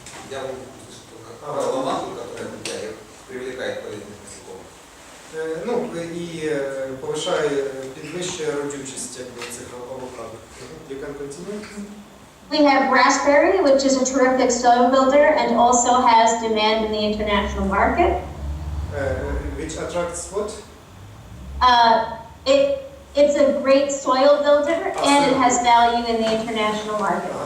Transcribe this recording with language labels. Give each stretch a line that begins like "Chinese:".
Ukrainian: Я головним,
Russian: который привлекает полезных насекомых.
Ukrainian: Ну, і повишає, підвищує родючість цих авокадо.
English: You can continue. We have raspberry, which is a terrific soil builder and also has demand in the international market. Which attracts what? It's a great soil builder and it has value in the international market.